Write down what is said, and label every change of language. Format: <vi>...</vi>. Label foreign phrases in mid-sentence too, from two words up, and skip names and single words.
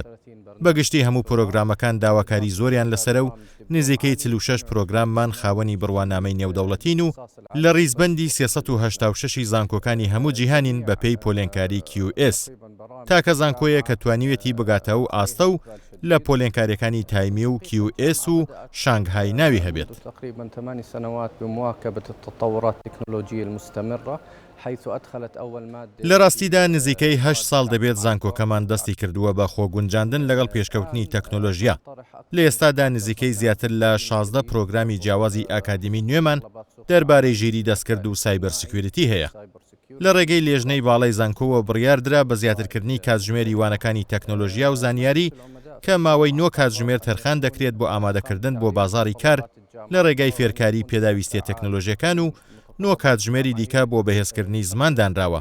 <ckb>بەگشتی هەموو پرۆگرامەکان داواکاری زۆریان لەسرە و نزیکەی 46 پرۆگراممان خاوەنی بڕوانامەی نێودەوڵەتین و لە ڕیزبەندی 386 زانکۆکانی هەموو جیهانین بە پێی پۆلێنکاری QS. تاکە زانکۆیە کە توانیوێتی بگاتە و ئاستە و لە پۆلێنکاریەکانی تایمی و QS و شانگهای ناوی هەبێت.</ckb> <ar>تقريبا 8 سنوات بمواكبة التطورات التكنولوجية المستمرة حيث أدخلت أول مادة.</ar> <ckb>لە ڕاستیدا نزیکەی 8 ساڵ دەبێت زانکۆکەمان دەستی کردووە بە خۆگونجاندن لەگەڵ پێشکەوتنی تەکنۆلۆژیا. لە ئێستادا نزیکەی زیاتر لە 16 پرۆگرامی جیاوازی ئاکادمی نوێمان دەربارەی ژیری دەستکرد و</ckb> <en>cyber security</en> <ckb>هەیە. لە ڕێگەی لێژنەی باڵای زانکۆوە بڕیاردرا بە زیاترکردنی کاتژمێری وانەکانی تەکنۆلۆژیا و زانیاری کە ماوەی 9 کاتژمێر تەرخان دەکرێت بۆ ئامادەکردن بۆ بازاری کار لە ڕێگای فێرکاری پێداویستیە تەکنۆلۆژیەکان و 9 کاتژمێری دیکە بۆ بەهێزکردنی زماندانراوە.</ckb>